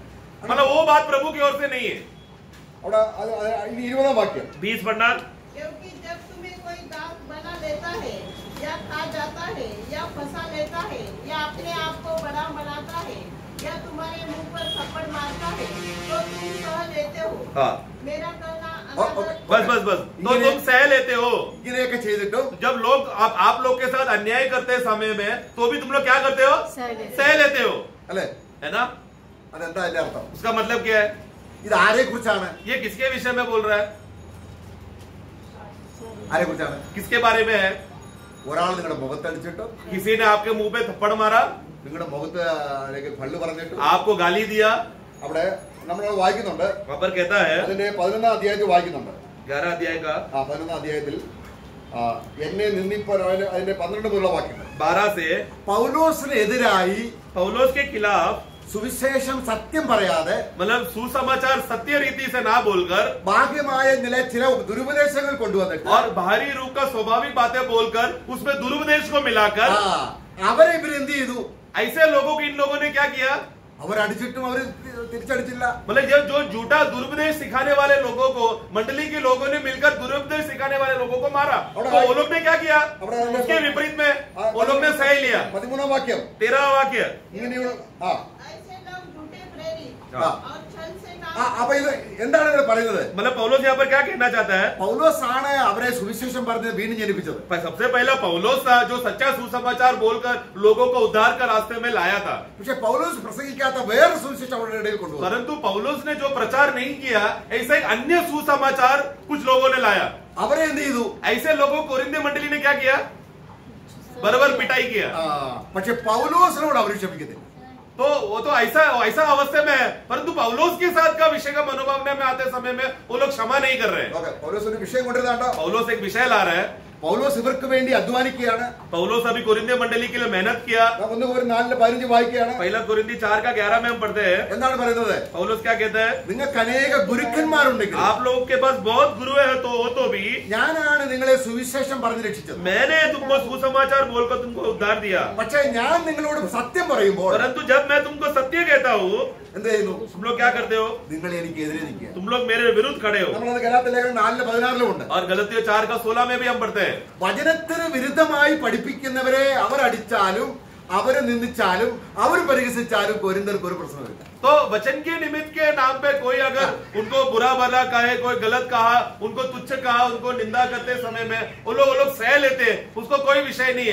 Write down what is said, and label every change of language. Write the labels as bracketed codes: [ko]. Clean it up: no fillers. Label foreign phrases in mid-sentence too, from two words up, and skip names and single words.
[hi] मतलब वो बात प्रभु की ओर से नहीं है. [ml] അവിടെ 20-ാം വാക്യം [hi] 20 पढ़ना. क्योंकि जब तुम्हें कोई दास बना लेता है या खा जाता है या फंसा लेता है या अपने आप को बड़ा बनाता है या तुम्हारे मुंह पर थप्पड़ मारता है तो तुम सह लेते हो. हाँ, मेरा कहना बस बस बस तो तुम सह लेते हो. [ml] ഇങ്ങനെയൊക്കെ ചെയ്തിട്ടും [hi] जब लोग आप लोग के साथ अन्याय करते समय में तो भी तुम लोग क्या करते हो? सह लेते हो, [ml] അല്ലെ? [hi] है ना? [ml] അതെന്താ അതിന്റെ അർത്ഥം? [hi] उसका मतलब क्या है? [ml] ഇത് ആരെ കുറിച്ചാണ്? [hi] ये किसके विषय में बोल रहा है? [ml] ആരെ കുറിച്ചാണ്? [hi] किसके बारे में है? [ml] ഒരാൾ നിങ്ങളുടെ മുഖത്തടിച്ചിട്ടോ, [hi] किसी ने आपके मुंह पे थप्पड़ मारा, [ml] നിങ്ങളുടെ മുഖത്ത് പള്ളു പറഞ്ഞിട്ടോ, [hi] आपको गाली दिया. [ml] അവിടെ നമ്മൾ വായിക്കുന്നുണ്ട്. [hi] वहां पर कहता है [ml] അതിന്റെ 11-ാം അധ്യായത്തിൽ വായിക്കുന്നുണ്ട്. [hi] 11 अध्याय का [ml] 11-ാം അധ്യായത്തിൽ എന്നെ നിന്ദിപ്പാൻ അതിന്റെ 12 മുതലുള്ള വാക്യങ്ങൾ [hi] 12 से [ml] പൗലോസിനെതിരായി [hi] पौलुस के खिलाफ [ml] സുവിശേഷം സത്യം പറയാതെ [hi] मतलब सुसमाचार सत्य रीति से ना बोलकर [ml] ഭാഗ്യമായ ചില ദുരുപദേശങ്ങൾ കൊണ്ടുവന്നിട്ട് [hi] और बाहरी रूप का स्वाभाविक बातें बोलकर उसमें दुरुपदेश को मिलाकर [ml] അവരെ ഇവരെന്ത് ചെയ്തു? [hi] ऐसे लोगों को इन लोगों ने क्या किया? [ml] അവരടിച്ചിട്ടും അവർ തിരിച്ചടിച്ചില്ല. [hi] मतलब जो झूठा दुरुपदेश सिखाने वाले लोगों को मंडली के लोगों ने मिलकर दुरुपदेश सिखाने वाले लोगों को मारा, तो वो लोग ने क्या किया, उसके विपरीत में वो लोग ने सह लिया. [ml] 13-ാം വാക്യം [hi] 13वां वाक्य. [ml] ഇങ്ങനെയുള്ള [hi] ऐसे लोग झूठे प्रेरित हाँ। और छल से [ml] അപ്പൊ ഇത് എന്താണ് ഇവിടെ പറയുന്നത്? [hi] मतलब पौलोस यहाँ पर क्या कहना चाहता है? [ml] പൗലോസ് ആണ് അവരെ സുവിശേഷം പറഞ്ഞ് വീണ്ടും ജനിപ്പിച്ചത്. [hi] सबसे पहला पौलोस था जो सच्चा सुसमाचार बोलकर लोगों को उद्धार का रास्ते में लाया था. [ml] പക്ഷെ പൗലോസ് പ്രസംഗിക്കാത്ത വേറെ സുവിശേഷം അവരുടെ ഇടയിൽ കൊണ്ടുവന്നു. [hi] परंतु पौलोस ने जो प्रचार नहीं किया, ऐसा एक अन्य सुसमाचार कुछ लोगों ने लाया. [ml] അവരെ എന്ത് ചെയ്തു? [hi] ऐसे लोगों को कोरिन्थ मंडली ने क्या किया? बराबर पिटाई किया. [ml] പക്ഷെ പൗലോസിനോട് അവർ ക്ഷമിക്കത്തില്ല. [hi] तो वो तो ऐसा अवस्था में है, परंतु पौलोस के साथ का विषय का मनोभावना में आते समय में वो लोग क्षमा नहीं कर रहे. [ml] പൗലോസ് ഒരു വിഷയം കൊണ്ടുവരുന്നുണ്ടോ? [hi] पौलोस एक विषय ला रहा है. [ml] പൗലോസ് ഇവർക്ക് വേണ്ടി അധ്വാനിക്കുകയാണ്. [hi] पौलोस अभी कोरिन्थ मंडली के लिए मेहनत किया. [ml] 1:4-15 വായിക്കുകയാണ്. [hi] पहला कोरिन्थी 4:11 में हम पढ़ते हैं. [ml] എന്താണ് പറയുന്നത്? [hi] पौलोस क्या कहता है? [ml] നിങ്ങൾക്ക് അനേക ഗുരുക്കന്മാരുണ്ടെങ്കിൽ [hi] आप लोगों के पास बहुत गुरु है, तो वो तो भी [ml] ഞാനാണ് നിങ്ങളെ സുവിശേഷം പറഞ്ഞ് രക്ഷിച്ചത്. [hi] मैंने तुमको सुसमाचार बोलकर तुमको उद्धार दिया. [ml] പക്ഷേ ഞാൻ നിങ്ങളോട് സത്യം പറയുമ്പോൾ [hi] परंतु जब मैं तुमको सत्य कहता हूँ, [ml] എന്ത് ചെയ്യുന്നു? [hi] तुम लोग क्या करते हो? [ml] നിങ്ങൾ എനിക്ക് എതിരെ നിൽക്കുക. [hi] तुम लोग मेरे विरुद्ध खड़े हो. [ml] നമ്മളത് ഗലാത്യ ലേഖനം 4:16 ഉണ്ട്. [hi] और गलतियों 4:16 में भी हम पढ़ते हैं. [ml] വചനത്തിന് വിരുദ്ധമായി പഠിപ്പിക്കുന്നവരെ അവർ അടിച്ചാലും അവരെ നിന്ദിച്ചാലും അവർ പരിഹസിച്ചാലും കൊരിന്ത്യർക്ക് ഒരു പ്രശ്നമില്ല. [hi] तो वचन के निमित्त के नाम पे कोई अगर उनको बुरा भला कहे, कोई गलत कहा, उनको तुच्छ कहा, उनको निंदा करते समय में वो लोग सह लेते हैं, उसको कोई विषय नहीं है.